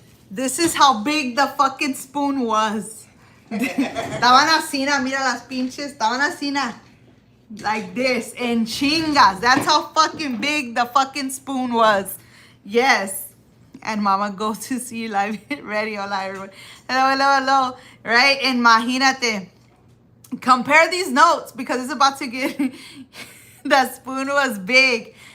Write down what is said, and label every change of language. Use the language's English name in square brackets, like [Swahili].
[English] This is how big the fucking spoon was. [Spanish] Estaban así, mira las pinches. Estaban así, [English] like this. [Spanish] En chingas. [English] That's how fucking big the fucking spoon was. Yes. And mama goes to see live ready. Hola, everyone. Hello, hello, hello. Right? [Spanish] Imagínate. [English] Compare these notes because it's about to get... The spoon was big.